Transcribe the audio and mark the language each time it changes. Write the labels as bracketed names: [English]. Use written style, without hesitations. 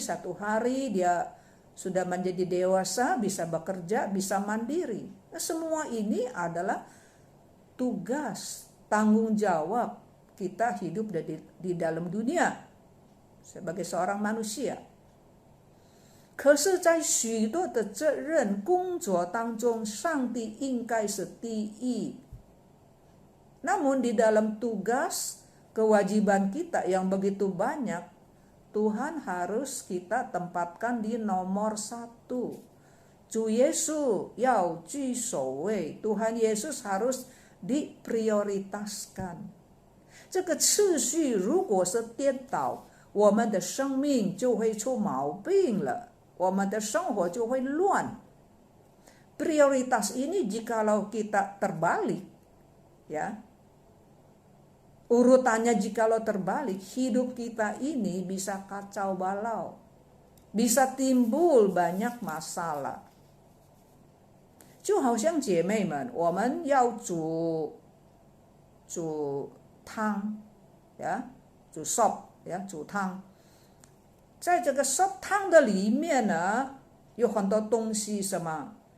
[Indonesian] Satu hari dia sudah menjadi dewasa, bisa bekerja, bisa mandiri. Nah, semua ini adalah tugas, tanggung jawab kita hidup di dalam dunia sebagai seorang manusia. [Chinese] 可是在许多的责任工作当中，上帝应该是第一。 [Indonesian] Namun di dalam tugas, kewajiban kita yang begitu banyak, Tuhan harus kita tempatkan di nomor 1. [Chinese] 主耶稣要居首位， [Indonesian] Tuhan Yesus harus diprioritaskan。 [Chinese] 这个次序如果是颠倒，我们的生命就会出毛病了，我们的生活就会乱。 [Indonesian] Prioritas ini jikalau kita terbalik, ya, urutannya jikalau terbalik, hidup kita ini bisa kacau balau, bisa timbul banyak masalah. [Chinese] 就好像姐妹们，我们要煮汤，呀，煮 sop， 呀，煮汤。在这个 sop 汤的里面呢，有很多东西，什么？